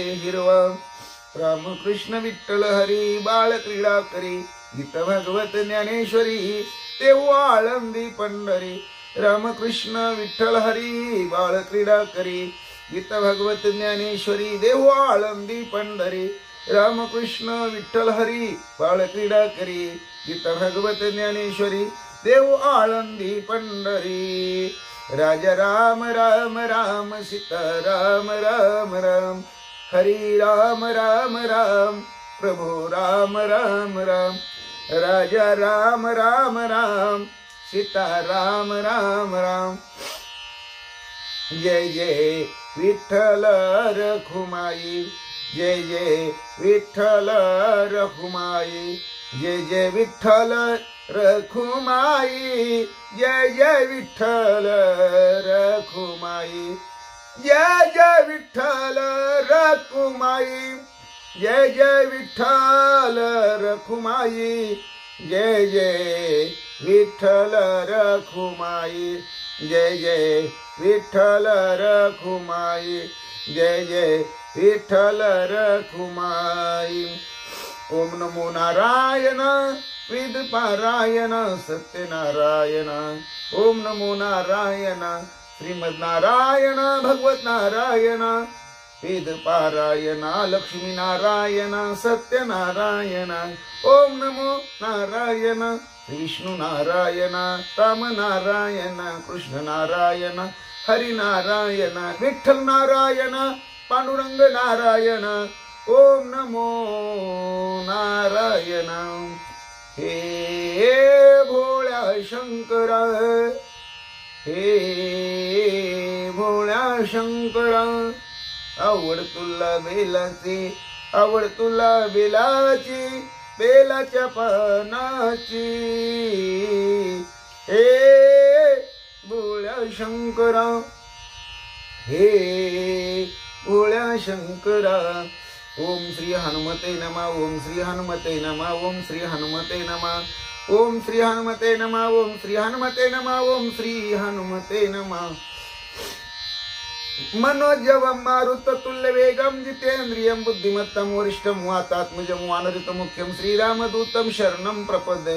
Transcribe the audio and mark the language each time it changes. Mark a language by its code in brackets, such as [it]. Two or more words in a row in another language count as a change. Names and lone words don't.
[mr] हिरवा रामकृष्ण विठ्ठल हरी बाळ क्रीडा करी गीत भगवत ज्ञानेश्वरी देव आळंदी पंढरी रामकृष्ण विठ्ठल हरी बाळ क्रीडा करी गीत भगवत ज्ञानेश्वरी देव आळंदी पंढरी रामकृष्ण विठ्ठल हरी बाळ क्रीडा करी गीत भगवत ज्ञानेश्वरी देव आळंदी पंढरी राजा राम राम राम सीता राम राम राम हरी राम राम राम प्रभु राम राम राम राजा राम राम राम सीता राम राम राम जय जय विठ्ठल रखुमाई जय जय विठ्ठल रखुमाई, जय जय विठ्ठल रखुमाई, जय जय विठ्ठल रखुमाई, जय जय विठ्ठल रखुमाई, जय जय विठ्ठल रखुमाई, जय जय विठ्ठल रखुमाई, जय जय विठ्ठल रखुमाई, जय जय विठ्ठल रखुमाई। [sa] ओम नमो नारायण वेद पारायण सत्यनारायण, ओम नमो नारायण श्रीमद नारायण भगवत नारायण, वेद पारायण लक्ष्मी नारायण सत्यनारायण, ओम नमो नारायण विष्णु नारायण राम नारायण कृष्ण नारायण हरि नारायण विठ्ठल नारायण पांडुरंग नारायण, ओम नमो नारायण। [mr] हे भोळ्या शंकरा, हे भोळ्या शंकरा, आवड तुला बेलाची, आवड तुला बेलाची, बेलाच्या पानाची, हे भोळ्या शंकरा, हे भोळ्या शंकरा। [sa] ओम श्री हनुमते नमः, ओम श्री हनुमते नमः, ओम श्री हनुमते नमः, ओम श्री हनुमते नमः, ओम श्री हनुमते नमः, ओम श्री हनुमते नमः। मनोजवं मारुततुल्य वेगं जितेन्द्रियं बुद्धिमत्तं वरिष्ठं वातात्मजं वानरयुतमुख्यं श्रीरामदूतं शरणं प्रपद्ये।